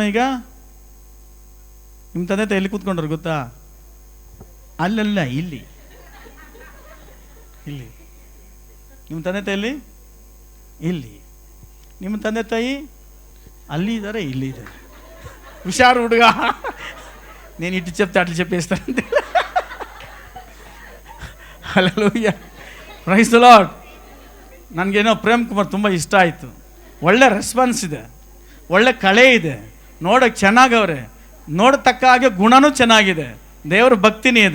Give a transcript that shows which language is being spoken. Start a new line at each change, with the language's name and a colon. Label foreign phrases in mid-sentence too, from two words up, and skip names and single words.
Kannada: ಈಗ ನಿಮ್ಮ ತಂದೆ ತಾಯಿ ಎಲ್ಲಿ ಕೂತ್ಕೊಂಡ್ರು ಗೊತ್ತಾ? ಅಲ್ಲಲ್ಲ, ಇಲ್ಲಿ. ನಿಮ್ಮ ತಂದೆ ತಾಯಿ ಇಲ್ಲಿ. ನಿಮ್ಮ ತಂದೆ ತಾಯಿ ಅಲ್ಲಿ ಇದ್ದಾರೆ, ಇಲ್ಲಿ ಇದ್ದಾರೆ. ಹುಷಾರು ಹುಡುಗ,
Telugu: నేను ఇటు చెప్తే అట్లు చెప్పేస్తానంటే.
Kannada: ಹಲ್ಲೆಲೂಯಾ,
English: praise the Lord.
Kannada: ನನಗೇನೋ ಪ್ರೇಮ್ ಕುಮಾರ್ ತುಂಬ ಇಷ್ಟ ಆಯಿತು. ಒಳ್ಳೆ ರೆಸ್ಪಾನ್ಸ್ ಇದೆ, ಒಳ್ಳೆ ಕಳೆ ಇದೆ, ನೋಡೋಕ್ಕೆ ಚೆನ್ನಾಗವ್ರೆ, ನೋಡತಕ್ಕ ಹಾಗೆ ಗುಣನೂ ಚೆನ್ನಾಗಿದೆ, ದೇವ್ರ ಭಕ್ತಿನೇ ಇದೆ.